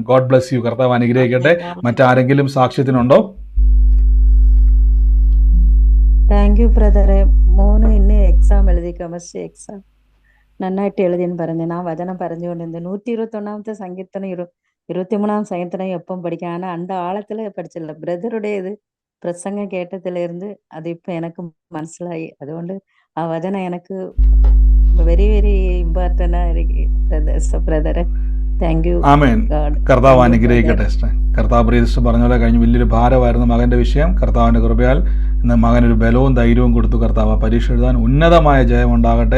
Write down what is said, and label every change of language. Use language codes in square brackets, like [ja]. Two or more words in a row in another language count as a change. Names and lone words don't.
[en] God bless you. [ml] കർത്താവ് അനുഗ്രഹിക്കട്ടെ. മറ്റാരെങ്കിലും സാക്ഷ്യത്തിനുണ്ടോ? [en] thank you [ml] ബ്രദറെ. മോന് ഇന്ന് എക്സാം എഴുതി, [en] chemistry exam [ml] നന്നായിട്ട് എഴുതിയെന്ന് പറഞ്ഞു. ഞാൻ വചനം പറഞ്ഞുകൊണ്ടിരുന്നത് 121ാമത്തെ സങ്കീർത്തനം 23ാം സങ്കീർത്തനം എപ്പം പഠിക്കാം. [ta] ஆனால் அந்த ஆழத்துல படிச்சிடல. பிரதருடையது பிரசங்கம் கேட்டதிலிருந்து அது இப்போ எனக்கு മനസ്സിലായി. [ml] അതുകൊണ്ട് ആ വചനം എനിക്ക് [en] very very important [ml] ആയിരിക്കും ബ്രദറെ. [en] thank you. [ml] ആമേൻ. കർത്താവ് അനുഗ്രഹിക്കട്ടെ സിസ്റ്റർ. കർത്താവ് പ്രിയ സിസ്റ്റർ പറഞ്ഞ പോലെ കഴിഞ്ഞ് വലിയൊരു ഭാരമായിരുന്നു മകന്റെ വിഷയം. കർത്താവിന്റെ കൃപയാൽ ഇന്ന് മകനൊരു ബലവും ധൈര്യവും കൊടുത്തു. കർത്താവ് പരീക്ഷ എഴുതാൻ ഉന്നതമായ ജയം ഉണ്ടാകട്ടെ.